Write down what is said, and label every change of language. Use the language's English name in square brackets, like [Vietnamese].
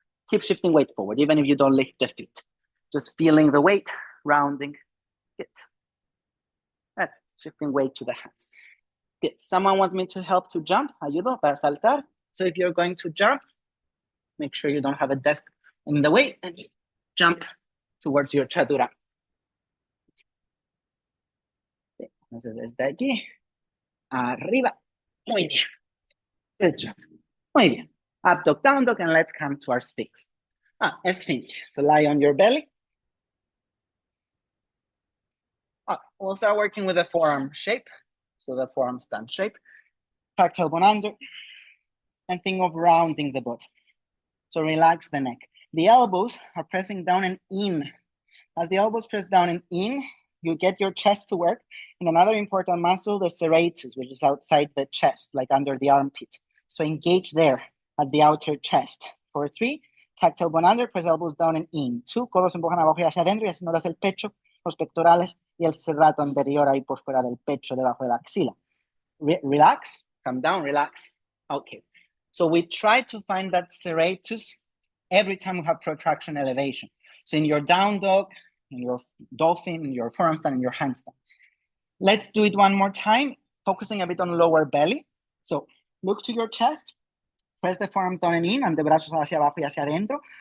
[English] Keep shifting weight forward, even if you don't lift the feet. Just feeling the weight, rounding it. That's shifting weight to the hands. Good. Someone wants me to help to jump. [Spanish] Ayudo para saltar. [English] So if you're going to jump, make sure you don't have a desk in the way and jump towards your chaturanga. [Spanish] Entonces desde allí, arriba. Muy bien. [English] Good job. [Spanish] Muy bien. [English] Up dog, down dog, and let's come to our sphinx. Sphinx. So lie on your belly. We'll start working with the forearm shape. So the forearm stand shape. Tuck tailbone under. And think of rounding the body. So relax the neck. The elbows are pressing down and in. As the elbows press down and in, you get your chest to work. And another important muscle, the serratus, which is outside the chest, like under the armpit. So engage there at the outer chest. For 3, tuck tailbone under, press elbows down and in. [Spanish] 2, codos empujan abajo y hacia adentro y haciéndolas el pecho, los pectorales y el serrato anterior ahí por fuera del pecho, debajo de la axila. [English] Relax, come down, relax. Okay. So we try to find that serratus every time we have protraction elevation. So in your down dog, in your dolphin, in your forearm stand, in your handstand. Let's do it one more time, focusing a bit on lower belly. So look to your chest, press the forearm down and in, [Spanish] antebrazos hacia abajo y hacia adentro.